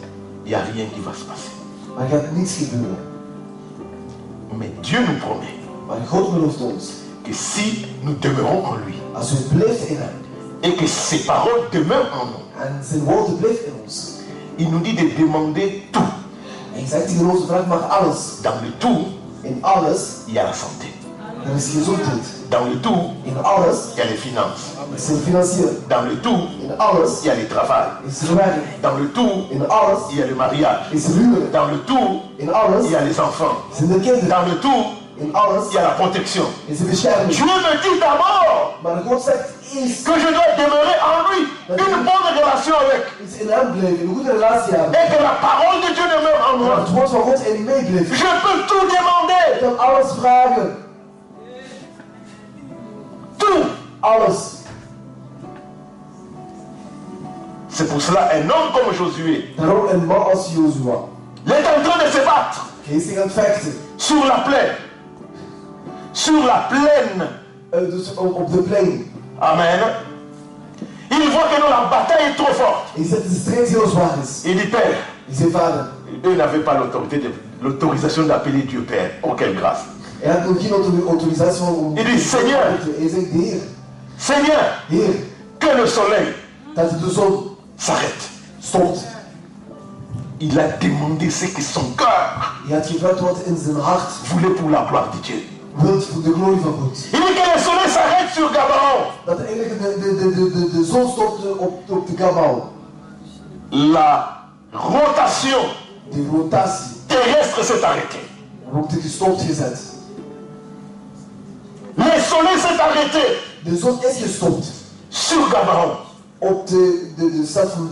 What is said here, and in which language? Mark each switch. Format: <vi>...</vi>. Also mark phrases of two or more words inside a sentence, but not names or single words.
<fr>Il n'y a rien qui va se passer.</fr> <nl>Maar er gaat niets gebeuren.</nl> <fr>Mais Dieu nous promet</fr> <nl>Maar God belooft ons,</nl> <fr>que si nous demeurons en lui</fr> <nl>als u blijft in hem,</nl> <fr>et que ses paroles demeurent en nous,</fr> <nl>en zijn woorden blijft in ons,</nl> <fr>il nous dit de demander tout.</fr> <nl>en je zegt tegen ons, vraag maar alles.</nl> <fr>Dans le tout,</fr> <nl>In alles,</nl> <fr>il y a la santé.</fr> <nl>er is gezondheid.</nl> <fr>Dans le tout,</fr> <nl>In alles,</nl> <fr>il y a les finances.</fr> <nl>is er financiën.</nl> <fr>Dans le tout,</fr> <nl>In alles,</nl> <fr>il y a le travail.</fr> <nl>is er werk.</nl> <fr>Dans le tout,</fr> <nl>In alles,</nl> <fr>il y a le mariage.</fr> <nl>is er huwelijk.</nl> <fr>Dans le tout,</fr> <nl>In alles,</nl> <fr>il y a les enfants.</fr> <nl>zijn er kinderen.</nl> <fr>Dans le tout,</fr> <nl>In alles,</nl> <fr>il y a la protection.</fr> <nl>is er bescherming.</nl> <fr>Dieu me dit d'abord</fr> <nl>Maar God zegt eerst,</nl> <fr>que je dois demeurer en lui, une bonne relation avec,</fr> <nl>is in hem blijven, een goede relatie hebben.</nl> <fr>et que la parole de Dieu demeure en</fr> <nl>En</nl> <fr>moi.</fr> <nl>het woord van God in mij blijft.</nl> <fr>Je peux tout</fr> <nl>Ik</nl> <fr>demander,</fr> <nl>kan alles vragen.</nl> <fr>tout.</fr> <nl>Alles.</nl> <fr>C'est pour cela un homme comme Josué,</fr> <nl>Daarom een man als Jozua.</nl> <fr>il est en train de se battre</fr> <nl>Hij is zich aan het vechten.</nl> <fr>sur la plaine. Sur la plaine.</fr> <nl>Dus op de plein.</nl> <fr>Amen. Il voit que non, la bataille est trop forte.</fr> <nl>Hij zegt dat de strijd heel zwaar is.</nl> <fr>Il dit, Père,</fr> <nl>Hij zei, vader,</nl> <fr>eux n'avaient pas l'autorisation d'appeler Dieu Père. Oh, quelle grâce.</fr> <nl>hij had nog geen autorisatie om...</nl> <fr>Il dit, Seigneur,</fr> <nl>Hij zegt, Heer,</nl> <fr>Seigneur,</fr> <nl>Heer,</nl> <fr>que le soleil</fr> <nl>dat de zon</nl> <fr>s'arrête.</fr> <nl>stopt.</nl> <fr>Il a demandé ce que son cœur</fr> <nl>Hij had gevraagd wat in zijn hart</nl> <fr>voulait pour la gloire de Dieu.</fr> <nl>wilt voor de glorie van God.</nl> <fr>Il dit que le soleil s'arrête sur Gabaon.</fr> <nl>Dat eigenlijk de zon stopte op de Gabal.</nl> <fr>La rotation</fr> <nl>De rotatie</nl> <fr>terrestre s'est arrêtée.</fr> <nl>wordt gestopt gezet.</nl> <fr>Le soleil s'est arrêté</fr> <nl>De zon is gestopt</nl> <fr>sur Gabaon.</fr> <nl>op de stad van</nl>